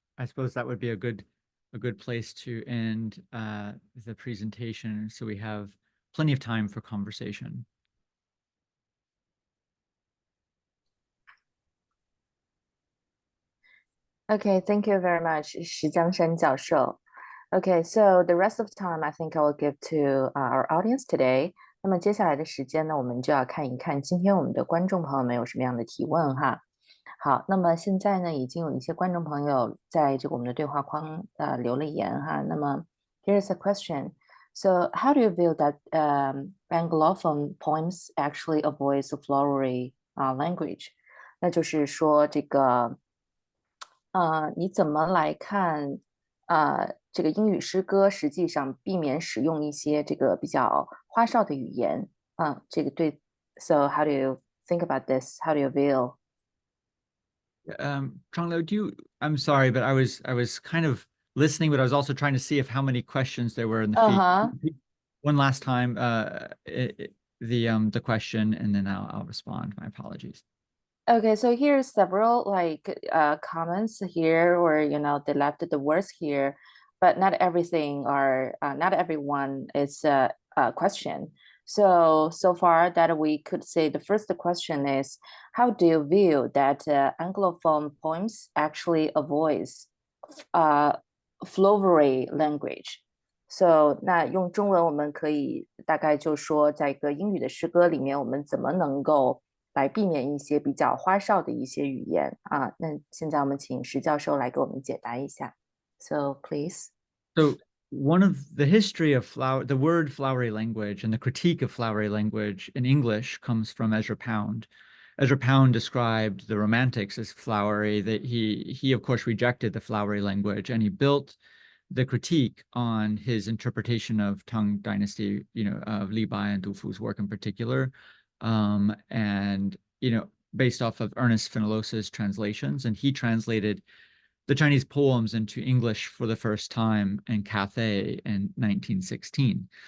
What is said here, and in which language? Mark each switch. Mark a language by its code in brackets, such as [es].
[en] I suppose that would be a good place to end the presentation, so we have plenty of time for conversation. Okay, thank you very much, 石江山教授。 Okay, so the rest of the time I think I will give to our audience today. [zh] 那么接下来的时间呢，我们就要看一看今天我们的观众朋友们有什么样的提问哈。好，那么现在呢，已经有一些观众朋友在这个我们的对话框留了言哈。那么 [en] here's a question. So how do you view that Anglophone poems actually a voice of flowery language? [zh] 那就是说这个你怎么来看这个英语诗歌实际上避免使用一些这个比较花哨的语言这个对 [en] So how do you think about this? How do you view? Changleo, I'm sorry, but I was kind of listening, but I was also trying to see if how many questions there were in the feed. One last time, the question, and then I'll respond. My apologies. Okay, so here's several like comments here, or they left the words here, but not everything or not everyone is a question. So far that we could say the first question is, how do you view that Anglophone poems actually a voice flowery language. [zh] So 那用中文我们可以大概就说，在一个英语的诗歌里面，我们怎么能够来避免一些比较花哨的一些语言啊？那现在我们请石教授来给我们解答一下。 [en] So please. So one of the history of the word flowery language and the critique of flowery language in English comes from Ezra Pound. Ezra Pound described the Romantics as flowery. That he of course rejected the flowery language, and he built the critique on his interpretation of Tang Dynasty, of Li Bai and Du Fu's work in particular, and based off of Ernest Fenolos's translations, and he translated the Chinese poems into English for the first time in Cathay in 1916.